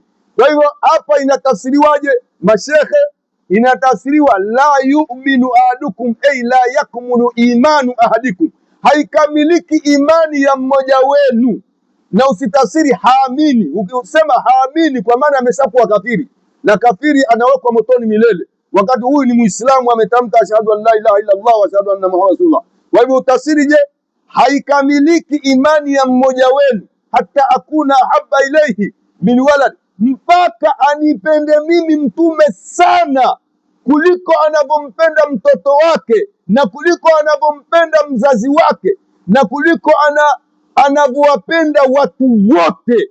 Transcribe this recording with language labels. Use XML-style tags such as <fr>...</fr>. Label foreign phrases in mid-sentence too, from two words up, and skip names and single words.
<sw>Kwa hivyo hapa inatafsiriwaje mashekhe? Inatafsiriwa</sw> <ar>لا يؤمن أحدكم أي لا يكمل إيمان أحدكم,</ar> <sw>haikamiliki imani ya mmoja wenu. Na usitafsiri haamini. Ukisema haamini kwa maana ameshakuwa kafiri, na kafiri anawekwa motoni milele, wakati huyu ni muislamu ametamka</sw> <ar>أشهد أن لا إله إلا الله وأشهد أن محمدا رسول الله.</ar> <sw>Kwa hivyo utafsiri je, haikamiliki imani ya mmoja wenu</sw> <ar>حتى أكون أحب إليه من ولد,</ar> <sw>mpaka anipende mimi mtume sana kuliko anavyompenda mtoto wake, na kuliko anavyompenda mzazi wake, na kuliko anavyowapenda watu wote.</sw>